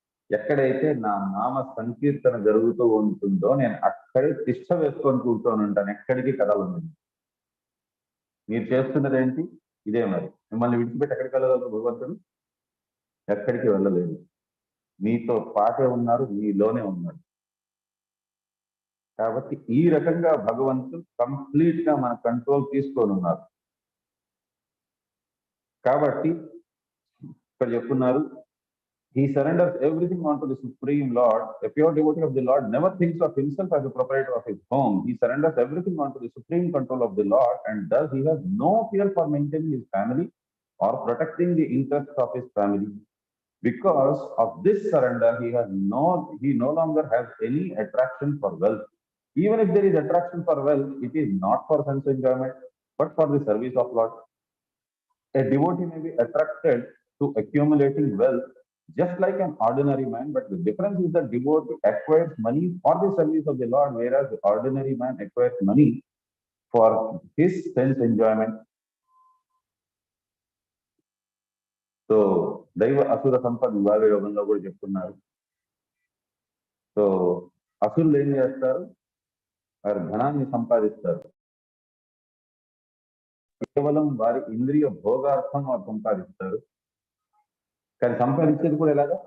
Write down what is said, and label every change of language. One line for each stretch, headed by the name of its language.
Telugu: ఎక్కడైతే నా నామ సంకీర్తన జరుగుతూ ఉంటుందో నేను అక్కడే తిష్ట వేసుకొని కూర్చొని ఉంటాను, ఎక్కడికి కదలను. మీరు చేస్తున్నది ఏంటి? ఇదే. మరి మిమ్మల్ని విడిచిపెట్టి ఎక్కడికి వెళ్ళగలరు భగవంతుడు? ఎక్కడికి వెళ్ళలేదు. మీతో పాటే ఉన్నారు, మీలోనే ఉన్నారు. కాబట్టి ఈ రకంగా భగవంతుడు కంప్లీట్ గా మన కంట్రోల్ తీసుకొని ఉన్నారు. కాబట్టి ఇక్కడ చెప్తున్నారు,
English: he surrenders everything onto the Supreme Lord. A pure devotee of the Lord never thinks of himself as the proprietor of his home. He surrenders everything onto the supreme control of the Lord, and thus he has no fear for maintaining his family or protecting the interests of his family. Because of this surrender, he no longer has any attraction for wealth. Even if there is attraction for wealth, it is not for sense enjoyment, but for the service of Lord. A devotee may be attracted to accumulating wealth just like an ordinary man, but the difference is that devotee acquires money for the service of the Lord, whereas the ordinary man acquires money for his sense enjoyment.
Telugu: So దైవ అసుర సంపద విభాగ యోగంలో కూడా చెప్తున్నారు. So అసురులు ఏం చేస్తారు? వారి ధనాన్ని సంపాదిస్తారు. కేవలం వారి ఇంద్రియ భోగార్థం వారు సంపాదిస్తారు. కానీ సంపాదించేది కూడా ఎలాగా?